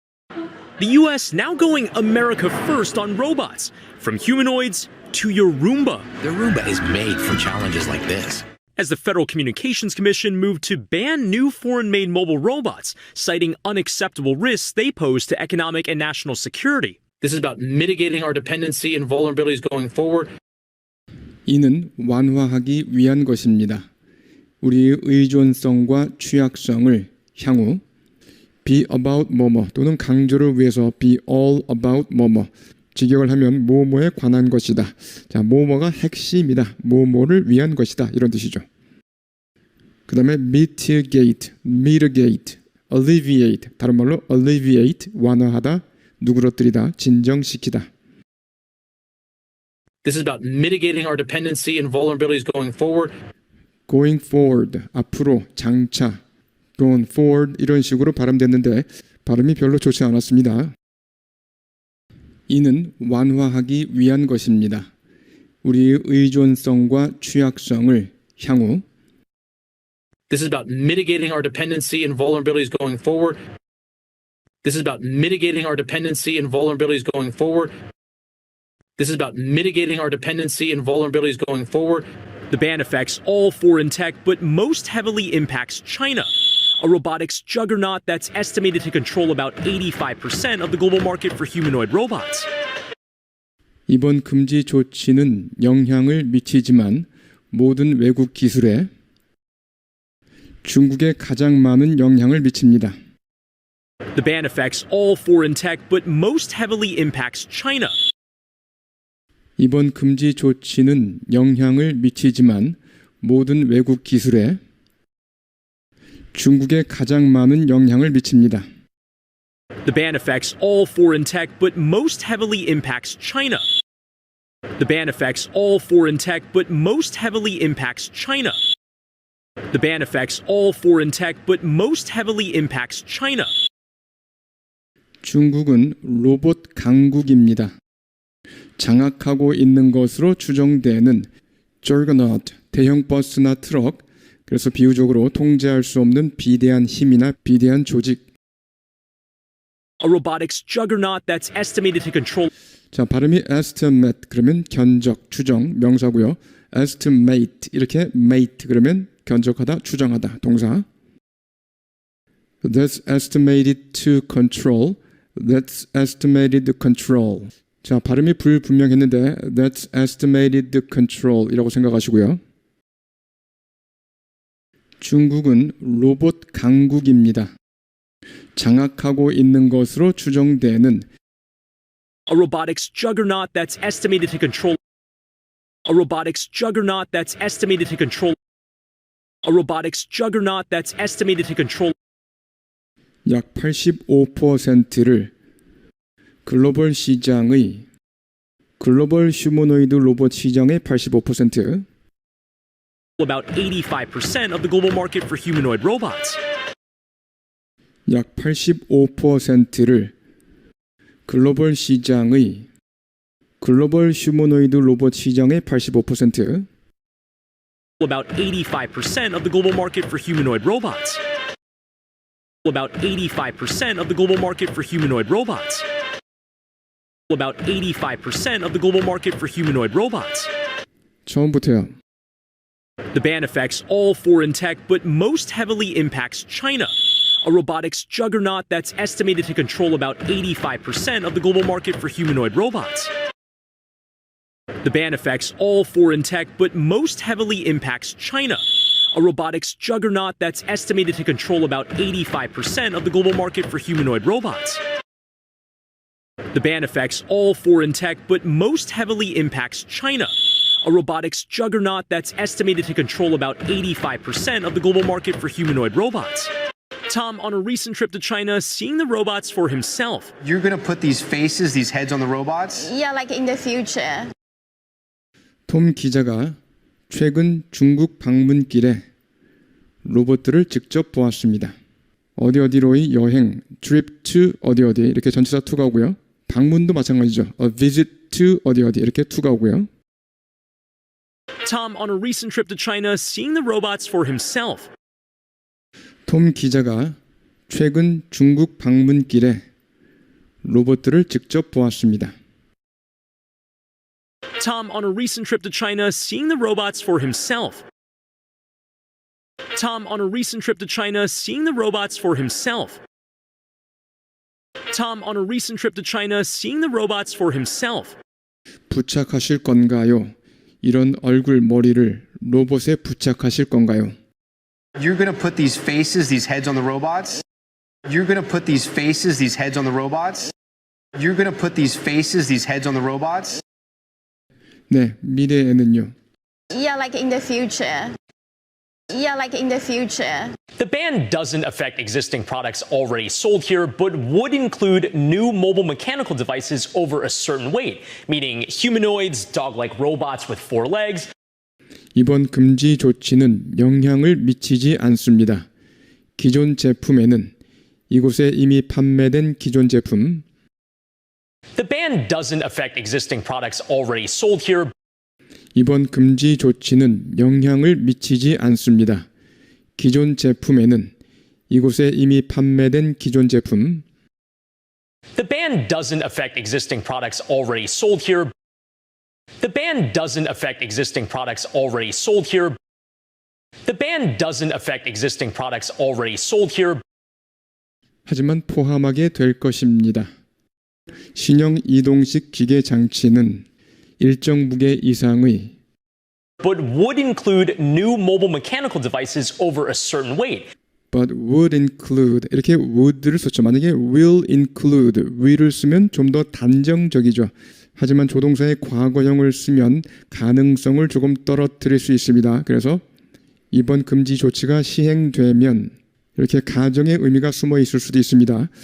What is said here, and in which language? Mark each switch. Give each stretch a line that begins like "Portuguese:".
English: The U.S. now going America first on robots, from humanoids to your Roomba. The Roomba is made for challenges like this. As the Federal Communications Commission moved to ban new foreign-made mobile robots, citing unacceptable risks they pose to economic and national security. This is about mitigating our dependency and vulnerabilities going forward.
Korean: 이는 완화하기 위한 것입니다. 우리의 의존성과 취약성을 향후
English: be about
Korean: 뭐뭐 또는 강조를 위해서
English: be all about
Korean: 뭐뭐, 직역을 하면 뭐뭐에 관한 것이다. 자, 뭐뭐가 핵심이다. 뭐뭐를 위한 것이다. 이런 뜻이죠. 그 다음에 mitigate, alleviate, 다른 말로 alleviate, 완화하다, 누그러뜨리다, 진정시키다.
English: This is about mitigating our dependency and vulnerabilities going forward. going forward,
Korean: 앞으로, 장차, going forward 이런 식으로 발음됐는데 발음이 별로 좋지 않았습니다. 이는 완화하기 위한 것입니다. 우리의 의존성과 취약성을 향후
English: This is about mitigating our dependency and vulnerabilities going forward. This is about mitigating our dependency and vulnerabilities going forward. This is about mitigating our dependency and vulnerabilities going forward. The ban affects all foreign tech, but most heavily impacts China, a robotics juggernaut that's estimated to control about 85% of the global market for humanoid robots.
Korean: 이번 금지 조치는 영향을 미치지만 모든 외국 기술에 중국에 가장 많은 영향을 미칩니다.
English: The ban affects all foreign tech, but most heavily impacts China.
Korean: 이번 금지 조치는 영향을 미치지만 모든 외국 기술에 중국에 가장 많은 영향을 미칩니다.
English: The ban affects all foreign tech, but most heavily impacts China. The ban affects all foreign tech, but most heavily impacts China. The ban affects all foreign tech, but most heavily impacts China.
Korean: 중국은 로봇 강국입니다. 장악하고 있는 것으로 추정되는 Juggernaut, 대형 버스나 트럭, 그래서 비유적으로 통제할 수 없는 비대한 힘이나 비대한 조직.
English: A robotics juggernaut that's estimated to control
Korean: 자, 발음이 estimate 그러면 견적, 추정, 명사고요. estimate 이렇게 mate 그러면 견적하다, 추정하다, 동사.
English: That's estimated to control. That's estimated to control.
Korean: 자, 발음이 불분명했는데
English: that's estimated to control
Korean: 이라고 생각하시고요. 중국은 로봇 강국입니다. 장악하고 있는 것으로 추정되는
English: a robotics juggernaut that's estimated to control a robotics juggernaut that's estimated to control a robotics juggernaut that's estimated to control
Korean: 약 85%를 글로벌 시장의 글로벌 휴머노이드 로봇 시장의 85%
English: about 85% of the global market for humanoid robots. 약 85%를 글로벌 시장의 글로벌 휴머노이드 로봇 시장의 85% About 85% of the global market for humanoid robots. About 85% of the global market for humanoid robots. About 85% of the global market for humanoid robots.
Korean: 처음부터요.
English: The ban affects all foreign tech, but most heavily impacts China. A robotics juggernaut that's estimated to control about 85% of the global market for humanoid robots. The ban affects all foreign tech, but most heavily impacts China. A robotics juggernaut that's estimated to control about 85% of the global market for humanoid robots. The ban affects all foreign tech, but most heavily impacts China. A robotics juggernaut that's estimated to control about 85% of the global market for humanoid robots. Tom, on a recent trip to China, seeing the robots for himself. You're going to put these faces, these heads on the robots? Yeah, like in the future.
Korean: 톰 기자가 최근 중국 방문길에 로봇들을 직접 보았습니다. 어디로의 여행,
English: trip to
Korean: 어디 이렇게 전치사 to가 오고요. 방문도 마찬가지죠.
English: A visit to
Korean: 어디 이렇게 to가 오고요.
English: Tom, on a recent trip to China, seeing the robots for himself. 톰 기자가 최근 중국 방문길에 로봇들을 직접 보았습니다. Tom, on a recent trip to China, seeing the robots for himself. Tom, on a recent trip to China, seeing the robots for himself. Tom, on a recent trip to China, seeing the robots for himself.
Korean: 부착하실 건가요? 이런 얼굴, 머리를 로봇에 부착하실 건가요?
English: You're going to put these faces, these heads on the robots? You're going to put these faces, these heads on the robots? You're going to put these faces, these heads on the robots?
Korean: 네, 미래에는요.
English: Yeah, like in the future. Yeah, like in the future. The ban doesn't affect existing products already sold here, but would include new mobile mechanical devices over a certain weight, meaning humanoids, dog-like robots with 4 legs.
Korean: 이번 금지 조치는 영향을 미치지 않습니다. 기존 제품에는 이곳에 이미 판매된 기존 제품
English: The ban doesn't affect existing products already sold here.
Korean: 이번 금지 조치는 영향을 미치지 않습니다. 기존 제품에는 이곳에 이미 판매된 기존 제품
English: The ban doesn't affect existing products already sold here. The ban doesn't affect existing products already sold here. The ban doesn't affect existing products already sold here.
Korean: 하지만 포함하게 될 것입니다. 신형 이동식 기계 장치는 일정 무게 이상의
English: But would include new mobile mechanical devices over a certain weight. but would include
Korean: 이렇게 would를 썼죠. 만약에
English: will include
Korean: will을 쓰면 좀 더 단정적이죠. 하지만 조동사의 과거형을 쓰면 가능성을 조금 떨어뜨릴 수 있습니다. 그래서 이번 금지 조치가 시행되면 이렇게 가정의 의미가 숨어 있을 수도 있습니다.